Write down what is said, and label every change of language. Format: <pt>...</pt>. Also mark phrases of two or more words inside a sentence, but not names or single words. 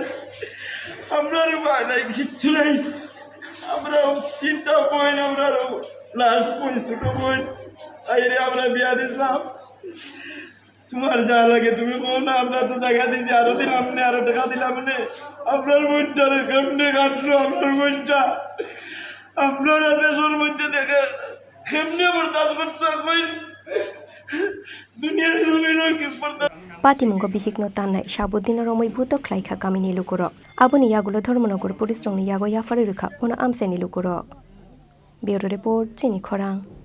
<bn>আপনার মা নাই কিচ্ছু নাই আমরা 3টা বোন আমরা লাস্ট বোন ছোট বোন আইরে আমরা বিয়া দিছিলাম তোমার যা লাগে তুমি বল না আমরা তো জায়গা দিয়েছি আরো দিলাম না আরো টাকা দিলাম না আপনার বোনটা কেমনে কাটলো আপনার বোনটা আপনারা দেশের মধ্যে দেখে কেমনে বরদাস্ত করতে পারবেন দুনিয়ার জমিন</bn> <trp>Patimungko bihikno tanai sabudina romoi buto klaika kamini lukurok. Aboni yagulo dhormonogor pulisrongni yago yafari rukha ono amseni lukurok.</trp> <en>Bureau report Chini Khorang.</en>